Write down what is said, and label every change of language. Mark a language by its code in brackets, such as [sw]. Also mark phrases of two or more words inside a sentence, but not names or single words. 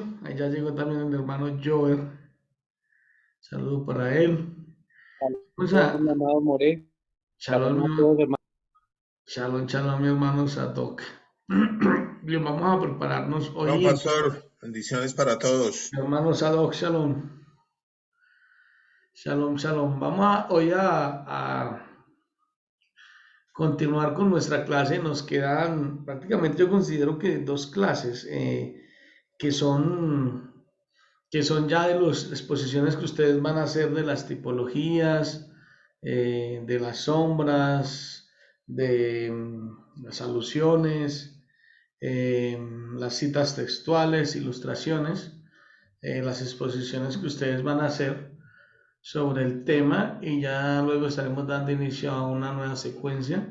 [es] Ahí ya llegó también el hermano Jover. Saludo para él. Vamos a... Mi amado More, shalom a todos, Shalom, hermanos. shalom, shalom, mi hermano Sadok. Bien, vamos a prepararnos Hola, hoy. pastor. Bendiciones para todos. Mi hermano Sadok, shalom. Shalom, shalom. Vamos a continuar con nuestra clase. Nos quedan prácticamente, yo considero que dos clases que son, que son ya de las exposiciones que ustedes van a hacer de las tipologías, de las sombras, de las alusiones, las citas textuales, ilustraciones, las exposiciones que ustedes van a hacer sobre el tema y ya luego estaremos dando inicio a una nueva secuencia.